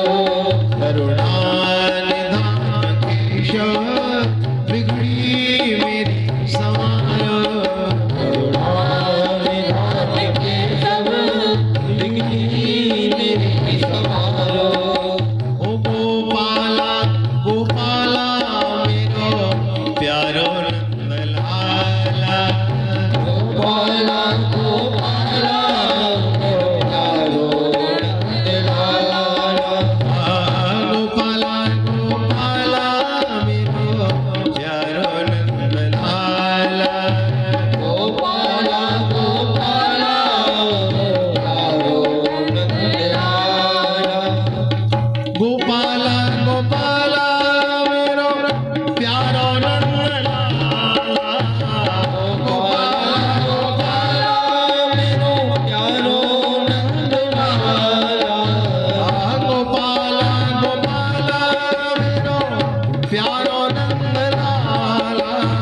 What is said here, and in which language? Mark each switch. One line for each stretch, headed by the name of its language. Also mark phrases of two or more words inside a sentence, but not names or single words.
Hindi: करुणा निधान केशव बिगड़ी मेरी संवारो, करुणा निधान केशव बिगड़ी मेरी संवारो।
Nepali: ओ गोपाला गोपाला मेरो प्यारो नंदलाला, गोपाला गोपाला प्यारो नंदलाला। गोपाला गोपाला मेरो प्यारो नंदलाला, गोपाला गोपाला प्यारो नंदलाला। गोपाला गोपाला मेरो प्यारो नंदलाला, गोपाला गोपाला मेरो प्यारो नंदलाला। गोपाला गोपाला मेरो प्यारो नंदलाला,